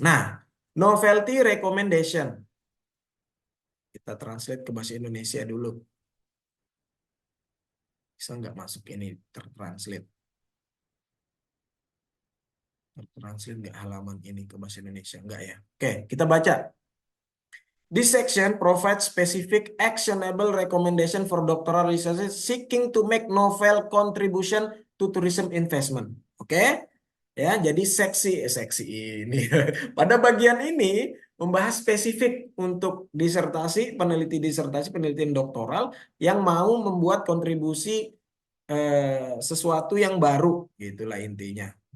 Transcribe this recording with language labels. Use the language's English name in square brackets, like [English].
[Indonesian] Nah, novelty recommendation. Kita translate ke bahasa Indonesia dulu. Bisa nggak masuk ini tertranslate? Tertranslate nggak halaman ini ke bahasa Indonesia? Nggak ya? Oke, kita baca. [English] This section provides specific actionable recommendation for doctoral researchers seeking to make novel contribution to tourism investment. [Indonesian] Oke? Ya, jadi seksi ini. Pada bagian ini membahas spesifik untuk penelitian doktoral yang mau membuat kontribusi sesuatu yang baru, gitulah intinya.